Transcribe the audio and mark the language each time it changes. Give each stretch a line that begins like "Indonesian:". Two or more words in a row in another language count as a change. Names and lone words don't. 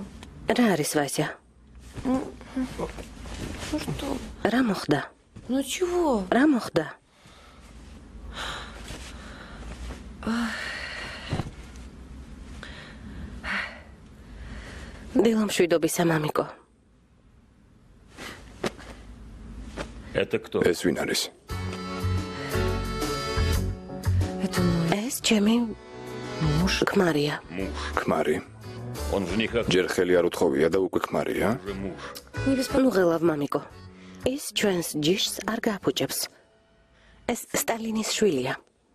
Georgian: რა არის ვასია?
Russian: Ну что?
Georgian: რა მოხდა?
Russian: Ну чего?
Georgian: რა მოხდა? დილამშვიდობისა, მამიკო.
Russian: Это кто?
Georgian: ეს ვინ არის?
Russian: Это мой
Georgian: ეს ჩემი
Russian: муж.
Georgian: ქმარია.
Russian: Муж.
Georgian: ქმარი.
Russian: Он жениха
Georgian: ჯერ ხელი არ უთხოვია და უკვე ქმარია?
Russian: уже муж. Не беспокойся.
Georgian: ნუ ღელავ, მამიკო. ის ჩვენს ჯიშს არ გააფუჭებს. ეს სტალინის შვილია.